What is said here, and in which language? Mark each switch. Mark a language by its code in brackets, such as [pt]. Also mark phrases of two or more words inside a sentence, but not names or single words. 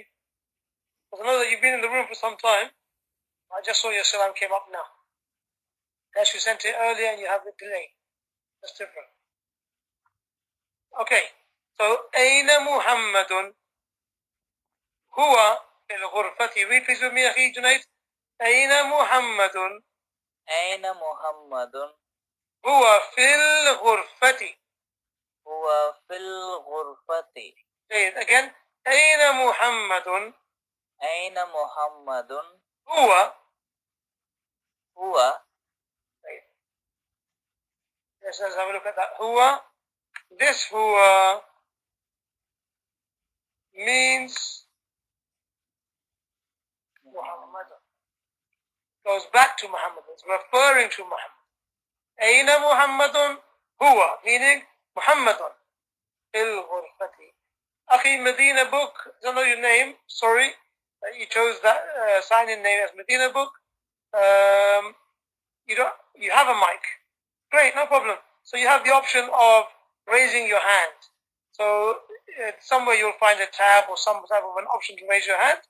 [en] Because I know that you've been in the room for some time. I just saw your salam came up now. Unless you sent it earlier and you have the delay. That's different. Okay. So, [ar] أين محمدٌ هو في الغرفةِ. [en] Read please with me, [ar] أخي جنيد. أين محمدٌ. أين محمدٌ. هو في الغرفةِ. هو في الغرفةِ. [en] Say it again. [ar] أين محمدٌ. أين محمدٌ. Huwa. Huwa. [en] Let's have a look at that. Huwa. This huwa means Muhammad. Goes back to Muhammad. It's referring to Muhammad. [ar] أين محمدٌ هو, [en] meaning Muhammadun. [ar] في الغرفةِ. أخي, [en] Madeenah book. I don't know your name. Sorry. You chose that sign-in name as Madeenah book. You have a mic. Great, no problem. So you have the option of raising your hand. So somewhere you'll find a tab or some type of an option to raise your hand.